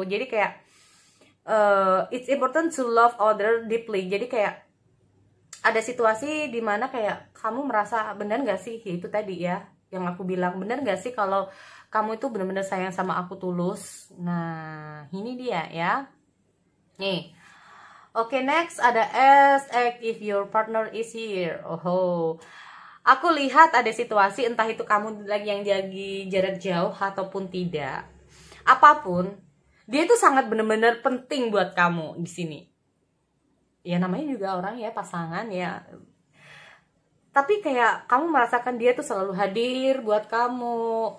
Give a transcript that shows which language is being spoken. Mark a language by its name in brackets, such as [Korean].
[Indonesian] Jadi kayak [English] it's important to love other deeply. [Indonesian] Jadi kayak ada situasi dimana kayak kamu merasa benar nggak sih, ya itu tadi ya yang aku bilang, benar nggak sih kalau kamu itu benar-benar sayang sama aku tulus. Nah ini dia ya. Nih oke, [English] next ada ask if your partner is here. [Indonesian] Oh, aku lihat ada situasi entah itu kamu lagi yang jadi jarak jauh ataupun tidak, apapun dia itu sangat benar-benar penting buat kamu di sini. Ya namanya juga orang ya, pasangan ya. Tapi kayak kamu merasakan dia tuh selalu hadir buat kamu.